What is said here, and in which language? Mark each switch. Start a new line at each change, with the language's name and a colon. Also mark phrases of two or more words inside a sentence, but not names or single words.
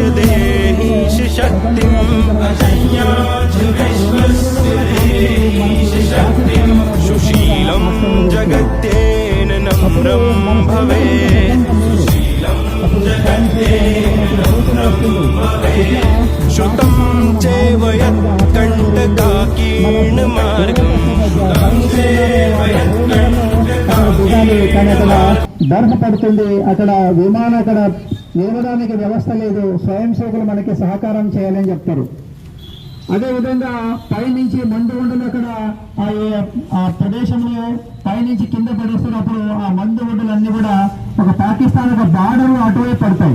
Sanskrit: देहीश शक्तिम्, अजय्याञ्च विश्वस्य देहीश शक्तिम्, सुशीलं जगत्येन नम्रं भवेत्, सुशीलं जगत्येन नम्रं भवेत्, श्रुतं चैव यत्कण्टकाकीर्णमार्गं, श्रुतं चैव यत्कण्टकाकीर्णमार्गं,
Telugu: బర్ఫ్ పడుతుంది, అక్కడ విమానం అక్కడ నిలవడానికి వ్యవస్థ లేదు, స్వయం సేవకులు మనకి సహకారం చేయాలని చెప్తారు. అదేవిధంగా పైనుంచి మందు ఉండలు అక్కడ ఆ ప్రదేశంలో పైనుంచి కింద పడేస్తున్నప్పుడు ఆ మందు ఉండలన్నీ కూడా ఒక పాకిస్తాన్ ఒక బార్డర్ అటువైపు పడతాయి.